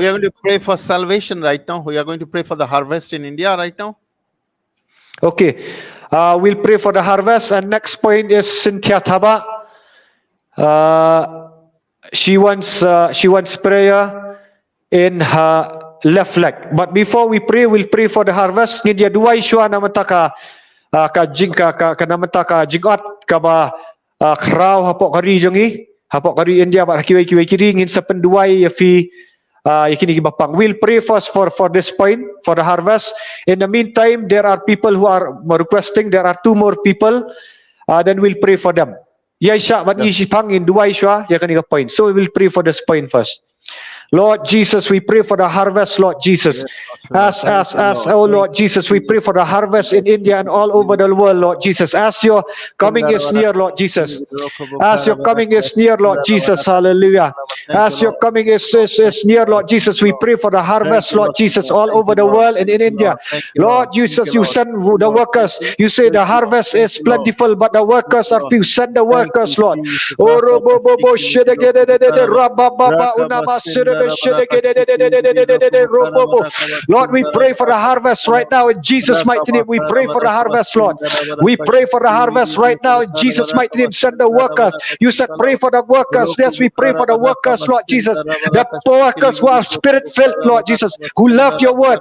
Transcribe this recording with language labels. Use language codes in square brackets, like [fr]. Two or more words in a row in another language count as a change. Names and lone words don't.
[en] We are going to pray for salvation right now. We are going to pray for the harvest in India right now. okay. We'll pray for the harvest. And next point is Cynthia Thaba. She wants prayer in her left leg. But before we pray, we'll pray for the harvest. [kha] Ngin dia duwai shua namanta ka jing ka namanta ka jingot ka ba kraw hapok kari jongi hapok kari India ba kiwai kiri ngin sa penduai ya fi yakini bapang. [en] We'll pray first for this point for the harvest. In the meantime, there are people who are requesting. There are two more people. Then we'll pray for them. Yaisha, but Yeah. [kha] ishi pangin duwai shua yakani point. [en] So we will pray for this point first. Lord Jesus, we pray for the harvest, Lord Jesus. Yes, Lord. Thank you, Lord. Oh Thank Lord you, Jesus, we pray Jesus. for the harvest in India and all over the world, Lord Jesus. As your coming is near, Lord Jesus. As your coming is near, Lord Jesus, hallelujah. Thank you, As your Lord. coming is near, Lord Jesus, we pray for the Thank harvest, you, Lord Lord. Jesus, all Thank over you, the Lord. world and Thank in you, India. Lord. Thank you, Lord Lord. Thank Jesus, you, you Lord. send Thank you, the Lord. Thank workers. you. You say Thank the you, Lord. harvest Thank is you, Lord. plentiful, but the Thank workers you, are Lord. few. Send the Thank you, workers, Lord. Jesus. Oh, robobobo, Rakabashikiridirokubukaraba. rabababa, unama, robobo. Lord, we pray for the harvest right now in Jesus' mighty name. We pray for the harvest, Lord. We pray for the harvest right now in Jesus' mighty name. Send the workers. You said pray for the workers. Yes, we pray for the workers, Lord Jesus. The workers who are spirit filled, Lord Jesus, who love your word.